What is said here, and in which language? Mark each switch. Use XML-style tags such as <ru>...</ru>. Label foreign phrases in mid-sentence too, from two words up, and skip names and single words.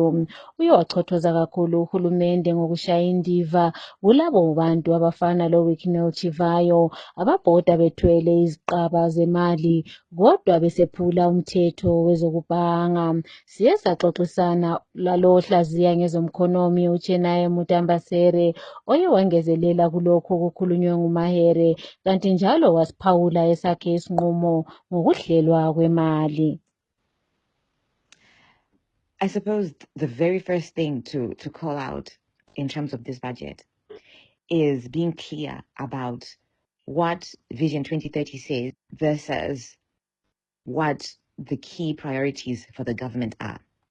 <nd>Uye wachothoza kakhulu uhulumende ngokushaya indiva kulabo bantu abafana loWicknell Chivayo ababhoda bethwele iziqaba zemali kodwa besephula umthetho wezokubhanga. Siye saxoxisana lalo hlaziya ngezomkhonomi uChenaye Mutambasere oye wangezelela kulokho okukhulunywe nguMahere, kanti njalo wasiphawula esakhe isinqumo ngokuhlelwa kwemali.</nd> <en>I suppose the very first thing to call out in terms of this budget is being clear about what Vision 2030 says versus what the key priorities for the government are.</en>